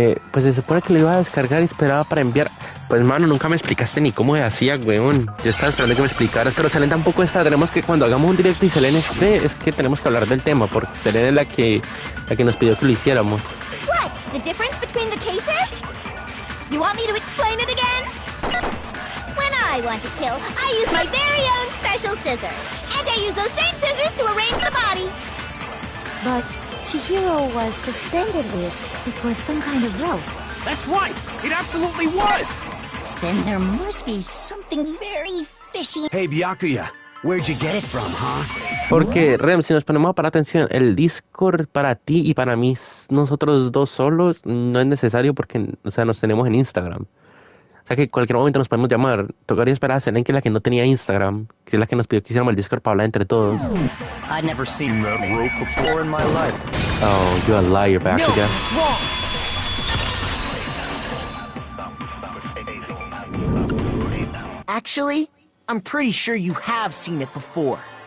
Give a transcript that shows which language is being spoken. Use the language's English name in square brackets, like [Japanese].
[Spanish] Pues se supone que lo iba a descargar y esperaba para enviar. Pues mano, nunca me explicaste ni cómo se hacía, weón. Yo estaba esperando que me explicaras, pero Selene tampoco está. Tenemos que, cuando hagamos un directo y Selene esté, es que tenemos que hablar del tema, porque Selene es la que nos pidió que lo hiciéramos. [English] What? The difference between the cases? You want me to explain it again? When I want to kill, I use my very own special scissors. And I use those same scissors to arrange the body. But Chihiro was suspended with. It was some kind of rope. That's right! It absolutely was! Then there must be something very fishy. Hey, Byakuya, where'd you get it from, huh? [Spanish] Porque, Rem, si nos ponemos a parar atención, el Discord para ti y para mí, nosotros dos solos, no es necesario porque, o sea, nos tenemos en Instagram. O sea que en cualquier momento nos podemos llamar. Tocaría esperar a Selene, que es la que no tenía Instagram, que es la que nos pidió que hiciéramos el Discord para hablar entre todos. [English] I'd never seen that rope before in my life. Oh, you're a liar, Byakuya. Actually, I'm pretty sure you have seen it before.